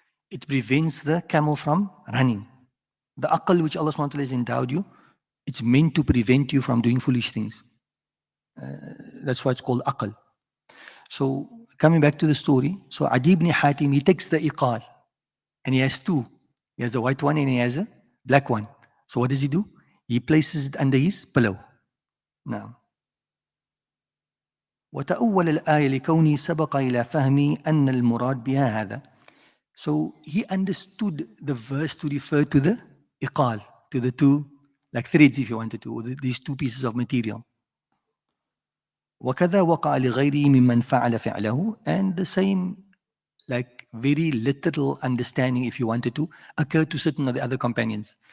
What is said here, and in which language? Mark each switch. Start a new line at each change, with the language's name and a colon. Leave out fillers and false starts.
English: It prevents the camel from running. The aql which Allah SWT has endowed you, it's meant to prevent you from doing foolish things. That's why it's called aql. So coming back to the story, so Adi ibn Hatim, he takes the iqal and he has two. He has the white one and he has a black one. So what does he do? He places it under his pillow.
Arabic: Now, وتأول الآية لكوني سبق إلى فهمي أن المراد بها هذا.
English: So he understood the verse to refer to the iqal, to the two, like threads if you wanted to, these two pieces of material.
Arabic: وكذا وقع لغيره ممن فعل فعله,
English: and the same, like very literal understanding, if you wanted to, occurred to certain of the other companions.